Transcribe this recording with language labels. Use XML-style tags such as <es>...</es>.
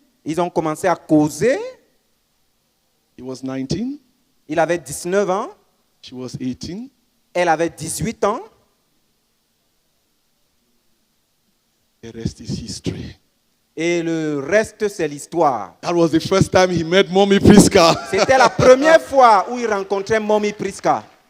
<fr>Ils ont commencé à causer.</fr> <en>he was 19.</en> <fr>Il avait 19 ans.</fr> <en>She was 18.</en> <fr>Elle avait 18 ans.</fr> <en>The rest is history.</en> <fr>Et le reste, c'est l'histoire.</fr> <en>That was the first time he met Mommy Priska.</en> <fr>C'était la première fois où il rencontrait Mommy Priska.</fr>